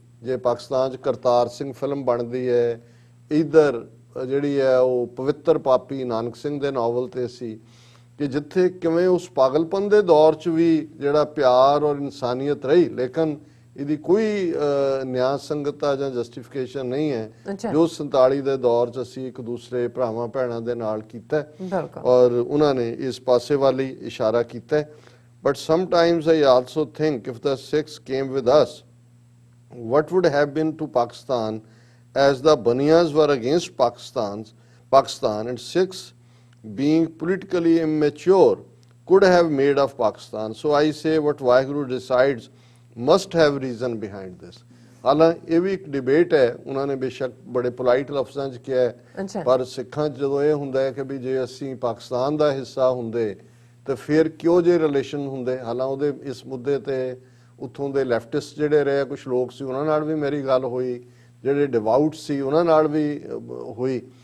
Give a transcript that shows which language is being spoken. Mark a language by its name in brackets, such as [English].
[Punjabi] ਜੇ ਪਾਕਿਸਤਾਨ 'ਚ ਕਰਤਾਰ ਸਿੰਘ ਫਿਲਮ ਬਣਦੀ ਹੈ, ਇੱਧਰ ਜਿਹੜੀ ਹੈ ਉਹ ਪਵਿੱਤਰ ਪਾਪੀ ਨਾਨਕ ਸਿੰਘ ਦੇ ਨਾਵਲ 'ਤੇ ਸੀ ਕਿ ਜਿੱਥੇ ਕਿਵੇਂ ਉਸ ਪਾਗਲਪਨ ਦੇ ਦੌਰ 'ਚ ਵੀ ਜਿਹੜਾ ਪਿਆਰ ਔਰ ਇਨਸਾਨੀਅਤ ਰਹੀ, ਲੇਕਿਨ ਇਹਦੀ ਕੋਈ ਨਿਆਂ ਸੰਗਤਾ ਜਾਂ ਜਸਟੀਫਿਕੇਸ਼ਨ ਨਹੀਂ ਹੈ ਜੋ 47 ਦੇ ਦੌਰ 'ਚ ਅਸੀਂ ਇੱਕ ਦੂਸਰੇ ਭਰਾਵਾਂ ਭੈਣਾਂ ਦੇ ਨਾਲ ਕੀਤਾ ਔਰ ਉਹਨਾਂ ਨੇ ਇਸ ਪਾਸੇ ਵਾਲੀ ਇਸ਼ਾਰਾ ਕੀਤਾ। [English] But sometimes I also think if the Sikhs came with us, what would have been to Pakistan as the Baniyas were against Pakistan and Sikhs being politically immature could have made of Pakistan. So I say what Waheguru decides must have reason behind this. [Punjabi] ਹਾਲਾਂਕਿ ਇਹ ਵੀ ਇੱਕ debate ਹੈ, ਉਹਨਾਂ ਨੇ ਬੇਸ਼ੱਕ ਬੜੇ polite ਲਫ਼ਜ਼ਾਂ 'ਚ ਕਿਹਾ ਹੈ, ਪਰ ਸਿੱਖਾਂ 'ਚ ਜਦੋਂ ਇਹ ਹੁੰਦਾ ਹੈ ਕਿ ਵੀ ਜੇ ਅਸੀਂ ਪਾਕਿਸਤਾਨ ਦਾ ਹਿੱਸਾ ਹੁੰਦੇ ਤਾਂ ਫਿਰ ਕਿਉਂ ਜੇ ਰਿਲੇਸ਼ਨ ਹੁੰਦੇ। ਹਾਲਾਂ ਉਹਦੇ ਇਸ ਮੁੱਦੇ 'ਤੇ ਉੱਥੋਂ ਦੇ ਲੈਫਟਿਸਟ ਜਿਹੜੇ ਰਹੇ ਕੁਛ ਲੋਕ ਸੀ ਉਹਨਾਂ ਨਾਲ ਵੀ ਮੇਰੀ ਗੱਲ ਹੋਈ, ਜਿਹੜੇ ਡਿਵਾਊਟ ਸੀ ਉਹਨਾਂ ਨਾਲ ਵੀ ਹੋਈ।